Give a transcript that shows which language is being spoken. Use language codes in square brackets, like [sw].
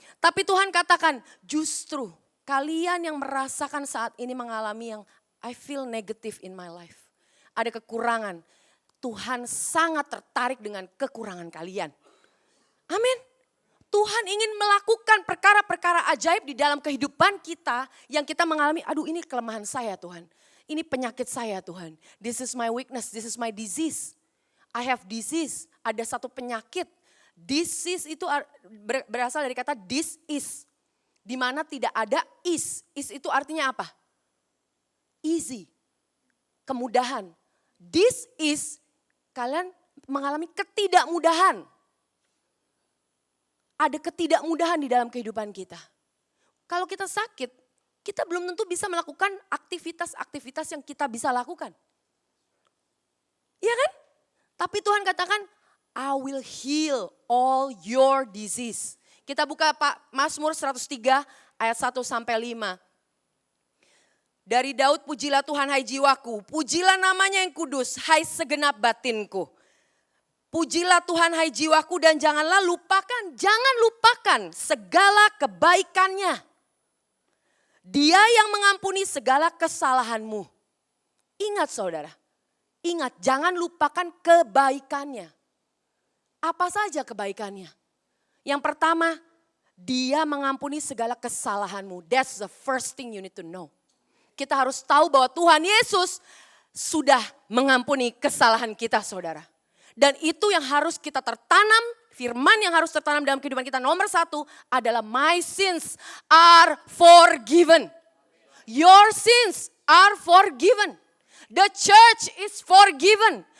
[id] Tapi Tuhan katakan, justru kalian yang merasakan saat ini mengalami yang [en] I feel negative in my life. [id] Ada kekurangan. Tuhan sangat tertarik dengan kekurangan kalian. Amin. Tuhan ingin melakukan perkara-perkara ajaib di dalam kehidupan kita yang kita mengalami. Ini kelemahan saya Tuhan. Ini penyakit saya Tuhan. [en] This is my weakness, this is my disease. I have disease. [id] Ada satu penyakit. Disease itu berasal dari kata this is. Di mana tidak ada is. Is itu artinya apa? Easy. Kemudahan. [en] This is, [id] kalian mengalami ketidakmudahan. Ada ketidakmudahan di dalam kehidupan kita. Kalau kita sakit, kita belum tentu bisa melakukan aktivitas-aktivitas yang kita bisa lakukan. Iya kan? Tapi Tuhan katakan, [en] I will heal all your disease. [id] Kita buka Mazmur 103 ayat 1 sampai 5. Dari Daud, pujilah Tuhan hai jiwaku, pujilah namanya yang kudus, hai segenap batinku. Pujilah Tuhan hai jiwaku dan jangan lupakan segala kebaikannya. Dia yang mengampuni segala kesalahanmu. Ingat saudara, jangan lupakan kebaikannya. Apa saja kebaikannya? Yang pertama, dia mengampuni segala kesalahanmu. [en] That's the first thing you need to know. [id] Kita harus tahu bahwa Tuhan Yesus sudah mengampuni kesalahan kita saudara. Dan itu yang harus kita tertanam, firman yang harus tertanam dalam kehidupan kita. Nomor 1 adalah [en] my sins are forgiven. Your sins are forgiven. The church is forgiven.